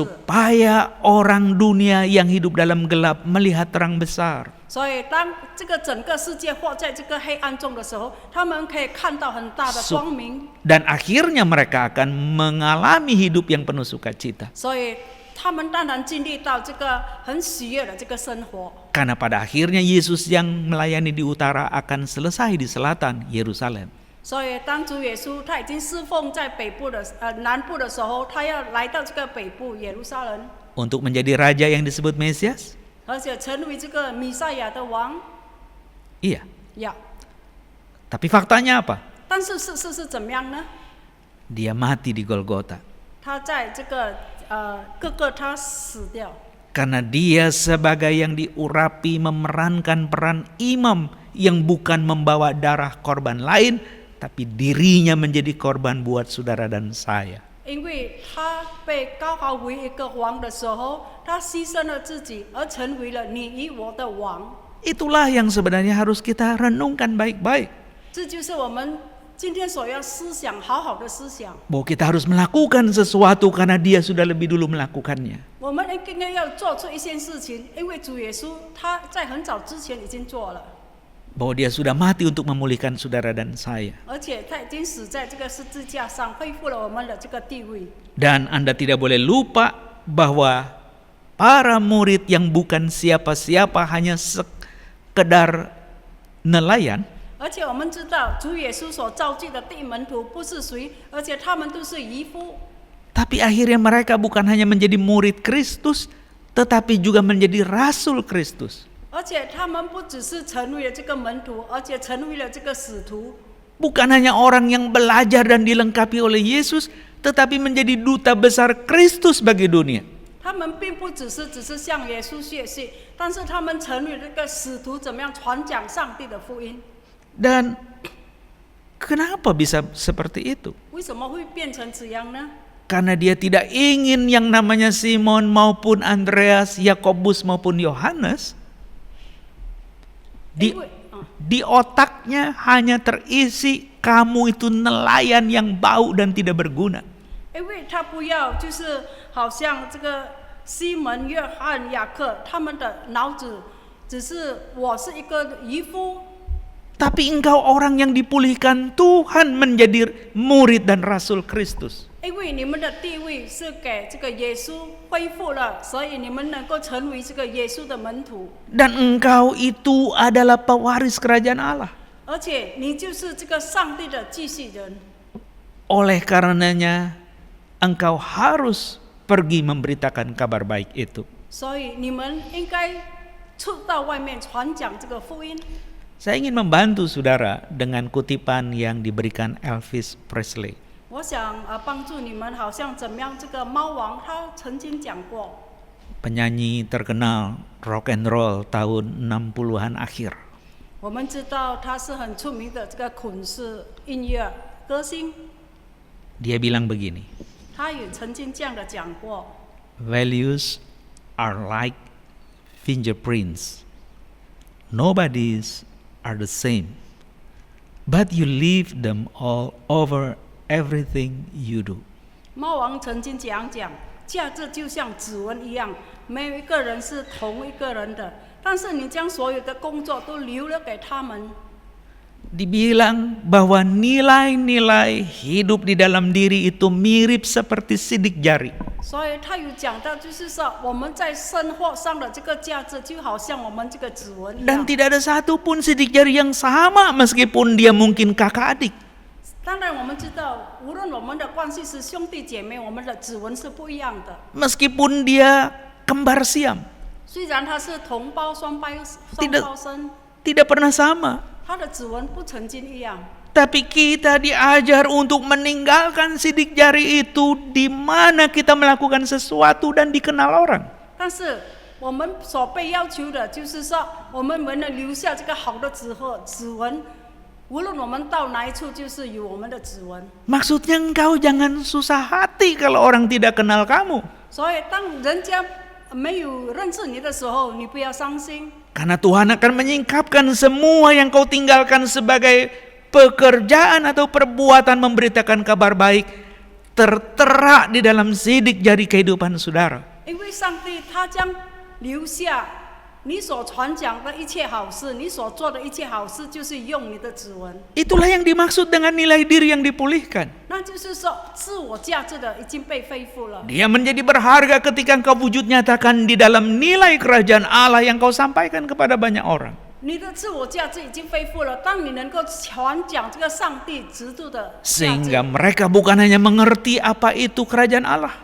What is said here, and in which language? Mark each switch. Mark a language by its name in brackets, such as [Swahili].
[Indonesian] Supaya orang dunia yang hidup dalam gelap melihat terang besar. [Chinese] 所以当这个整个世界活在这个黑暗中的时候，他们可以看到很大的光明。 [Indonesian] Dan akhirnya mereka akan mengalami hidup yang penuh sukacita. [Chinese] 所以他们当然经历到这个很喜悦的这个生活。 [Indonesian] Karena pada akhirnya Yesus yang melayani di utara akan selesai di selatan Yerusalem. [Chinese] 所以当主耶稣他已经侍奉在北部的南部的时候，他要来到这个北部耶路撒冷， [Indonesian] Untuk menjadi raja yang disebut Mesias? [Chinese] 而且成为这个弥赛亚的王。 [Indonesian] Iya. [Chinese] 呀， [Indonesian] Tapi faktanya apa? [Chinese] 但是事实是怎么样呢？ [Indonesian] Dia mati di Golgota. [Chinese] 他在这个各个他死掉。 [Indonesian] Karena dia sebagai yang diurapi memerankan peran imam yang bukan membawa darah korban lain, tapi dirinya menjadi korban buat saudara dan saya. [Chinese] 因为他被高高为一个王的时候，他牺牲了自己，而成为了你与我的王。 [Indonesian] Itulah yang sebenarnya harus kita renungkan baik-baik. [Chinese] 这就是我们今天所要思想，好好的思想。 [Indonesian] Bahwa kita harus melakukan sesuatu karena dia sudah lebih dulu melakukannya. [Chinese] 我们应该要做出一件事情，因为主耶稣他在很早之前已经做了， [Indonesian] Bahwa dia sudah mati untuk memulihkan saudara dan saya. [Chinese] 而且他已经死在这个十字架上，恢复了我们的这个地位。 [Indonesian] Dan Anda tidak boleh lupa bahwa para murid yang bukan siapa-siapa, hanya sekedar nelayan, [Chinese] 而且我们知道，主耶稣所召集的第一门徒不是谁，而且他们都是渔夫。 [Indonesian] tapi akhirnya mereka bukan hanya menjadi murid Kristus, tetapi juga menjadi rasul Kristus. [Chinese] 而且他们不只是成为了这个门徒，而且成为了这个使徒。 [Indonesian] Bukan hanya orang yang belajar dan dilengkapi oleh Yesus, tetapi menjadi duta besar Kristus bagi dunia. [Chinese] 他们并不只是向耶稣学习，但是他们成为这个使徒，怎么样传讲上帝的福音？ [Indonesian] Dan kenapa bisa seperti itu? [Chinese] 为什么会变成这样呢？ [Indonesian] Karena dia tidak ingin yang namanya Simon maupun Andreas, Yakobus maupun Yohanes, [Chinese] 因为 [Indonesian] di otaknya hanya terisi kamu itu nelayan yang bau dan tidak berguna. [Chinese] 因为他不要，就是好像这个西门、约翰、雅各，他们的脑子只是我是一个渔夫。 [Indonesian] Tapi engkau orang yang dipulihkan Tuhan menjadi murid dan rasul Kristus. [Chinese] 因为你们的地位是给这个耶稣恢复了，所以你们能够成为这个耶稣的门徒。 [Indonesian] Dan engkau itu adalah pewaris kerajaan Allah. [Chinese] 而且你就是这个上帝的继续人。 [Indonesian] Oleh karenanya engkau harus pergi memberitakan kabar baik itu. [Chinese] 所以你们应该出到外面传讲这个福音。 [Indonesian] Saya ingin membantu saudara dengan kutipan yang diberikan Elvis Presley. [Chinese] 我想帮助你们，好像怎么样？这个猫王他曾经讲过， [Indonesian] Penyanyi terkenal rock and roll tahun 60-an akhir. [Chinese] 我们知道他是很出名的这个滚石音乐歌星， [Indonesian] Dia bilang begini, [Chinese] 他也曾经这样的讲过。 [English] values are like fingerprints. Nobody's are the same, but you leave them all over everything you do. [Chinese] 猫王曾经这样讲，价值就像指纹一样，没有一个人是同一个人的，但是你将所有的工作都留了给他们。 [Indonesian] dibilang bahwa nilai-nilai hidup di dalam diri itu mirip seperti sidik jari. [Chinese] 所以他有讲到，就是说我们在生活上的这个价值，就好像我们这个指纹一 [Indonesian] Dan [Chinese] 样。 [Indonesian] tidak ada satupun sidik jari yang sama meskipun dia mungkin kakak adik. [Chinese] 当然，我们知道，无论我们的关系是兄弟姐妹，我们的指纹是不一样的。 [Indonesian] Meskipun dia kembar siam, [Chinese] 虽然他是同胞双胞生， [Indonesian] tidak pernah sama. [Chinese] 他的指纹不曾经一样。 [Indonesian] Tapi kita diajar untuk meninggalkan sidik jari itu di mana kita melakukan sesuatu dan dikenal orang. [Chinese] 但是我们所被要求的就是说，我们能留下这个好的指纹，无论我们到哪一处，就是有我们的指纹。 [Indonesian] Maksudnya engkau jangan susah hati kalau orang tidak kenal kamu. [Chinese] 所以，当人家没有认识你的时候，你不要伤心， [Indonesian] Karena Tuhan akan menyingkapkan semua yang kau tinggalkan sebagai pekerjaan atau perbuatan memberitakan kabar baik tertera di dalam sidik jari kehidupan saudara. [Chinese] 因为上帝他将留下你所传讲的一切好事，你所做的一切好事，就是用你的指纹。 [Indonesian] Itulah yang dimaksud dengan nilai diri yang dipulihkan. [Chinese] 那就是说，自我价值的已经被恢复了。 [Indonesian] Dia menjadi berharga ketika engkau wujud nyatakan di dalam nilai kerajaan Allah yang kau sampaikan kepada banyak orang. [Chinese] 你的自我价值已经恢复了，当你能够传讲这个上帝制度的价 [Indonesian] Sehingga [Chinese] 值， [Indonesian] mereka bukan hanya mengerti apa itu kerajaan Allah,